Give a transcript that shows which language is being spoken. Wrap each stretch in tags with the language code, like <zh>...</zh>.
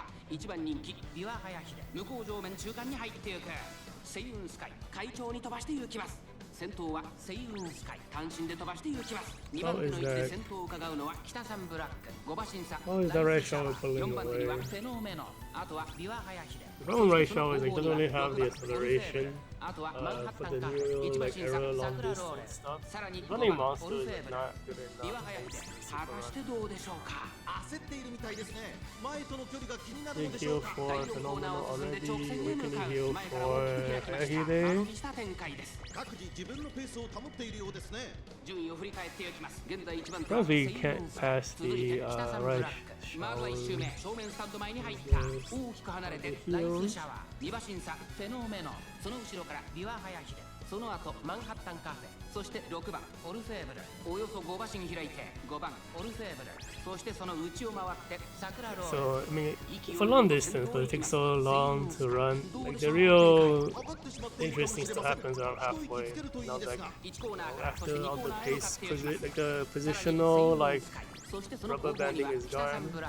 <ja>一番人気ビワハヤヒデ向こう上面中間に入っていく星雲スカイ快調に飛ばして行きます先頭は星雲スカイ単身で飛ばして行きます2番手の位置で先頭を伺うのは北三ブラック5馬身差4番手にはフェノーメノあとはビワハヤヒデ</ja> <en>The problem right now is it doesn't really have the acceleration for the new like arrow long distance stuff. Running monster is not good enough.</en> <ja>果たしてどうでしょうか焦っているみたいですね前との距離が気になる</ja> <en>Big</en> <ja>のでしょ</ja> <en>heal</en> <ja>うか</ja> <en>for Phenomenal already, weakening heal for Ayagi.</en> <ja>各自自分のペースを保っているようですね順位を振り返っていきます現在1番手</ja> <en>Because we can't pass the right</en> <ja>まずは</ja> <en>shower.</en> <ja>1周目正面スタンド前に入った大きく離れてライスシャワー2馬身差フェノーメノその後ろからビワハヤヒデその後マンハッタンカフェそして6番オルフェーブルおよそ5馬身開いて5番オルフェーブルそしてその内を回って桜ロー</ja> <en>So, I mean, for long distance, but it takes so long to run. Like, the real interesting stuff happens around halfway. Now, like, after all the pace, like the positional, like, rubber banding is gone.</en>